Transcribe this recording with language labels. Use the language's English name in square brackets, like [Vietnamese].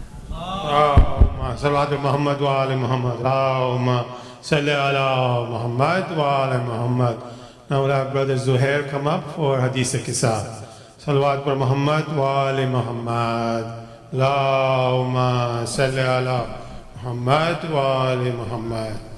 [Arabic] اللهم صل على محمد وآل محمد. اللهم صل على Muhammad وآل Muhammad. [English] Now we'll have Brother Zuhair come up for Hadith Kisa. Salawat for Muhammad [Arabic] وآل [English] Muhammad. [Arabic] اللهم صل على محمد وآل Muhammad.